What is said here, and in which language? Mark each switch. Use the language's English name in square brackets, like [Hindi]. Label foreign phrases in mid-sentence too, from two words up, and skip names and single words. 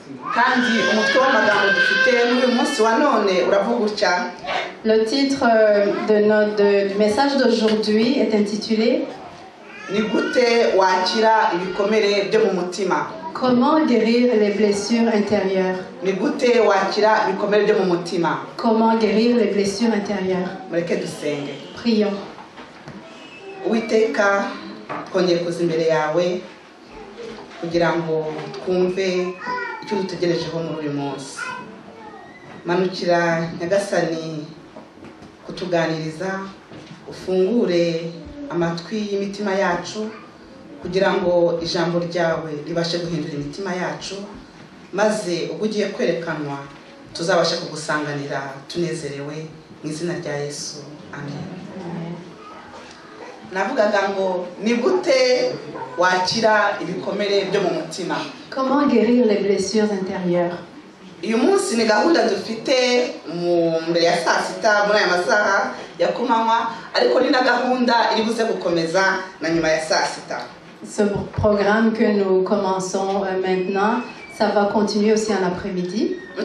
[French] Le titre du message d'aujourd'hui est intitulé Comment guérir les blessures intérieures. Comment guérir les blessures intérieures. Prions. [Kinyarwanda] twongeye kuza imbere yawe kugira ngo twumve icyo dutegerejeho muri uyu munsi. Manukira Nyagasani kutuganiriza, ufungure amatwi y'imitima yacu kugira ngo ijambo ryawe ribashe guhindura imitima yacu, maze ubwo ugiye kwerekanwa tuzabashe kugusanganira tunezerewe mu izina rya Yesu. Amen. [French] Comment guérir les blessures intérieures? Ce programme que nous commençons maintenant, ça va continuer aussi en après-midi.